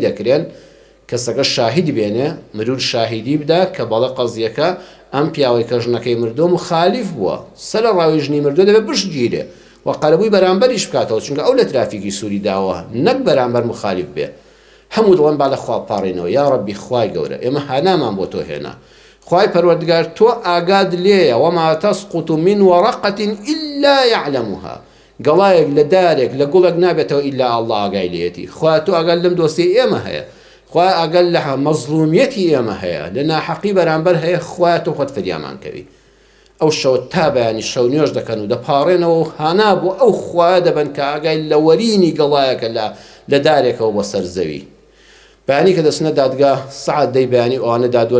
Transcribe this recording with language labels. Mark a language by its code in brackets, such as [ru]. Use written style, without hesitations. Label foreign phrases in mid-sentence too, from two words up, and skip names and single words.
[ckb] دەکرێن کەسەکە شاهید بێنێ مرور شاهیدی بدا کە بەڵە قەزیەکە ئەم پیاوەی کە ژنەکەی مردۆ مخالیف بووە سەر ڕاوی ژنی مردۆ دەبێت بشگیرێ و قەرەبووی بەرامبەریش بکاتەوە چونکە ئەو لە ترافیکی سووری داوە نەک بەرامبەر مخالیف بێ هەموو دڵێن با لە خوا پاڕێنەوە یا ڕەبی خوای گەورە ئێمە هانامان بۆ تۆ هێنا خوای پەروەردگار تۆ ئاگاد لێیە [ar] وما تسقط من ورقة إلا يعلمها [ckb] گەڵایەک لە دارێک لە گوڵێک نابێتەوە ئیلا ئەڵڵا ئاگای لێتی خوا تۆ ئاگال لەم دۆسیە ئێمە هەیە خوا ئاگال لە مەزڵومیەتی ئێمە هەیە لە ناحەقی بەرامبەر هەیە خوا تۆ خۆت فریامان کەوی ئەو شەوە تا بەیانی شەو نوێژ دەکەن و دەپاڕێنەوە و هانا بۆ ئەو خوا دەبن کە ئاگای لە وەرینی گەڵایەکە لە دارێکەوە بۆ سەر زەوی بەیانی کە دەچنە دادگا سعات دەی بەیانی ئەوانە دادوەر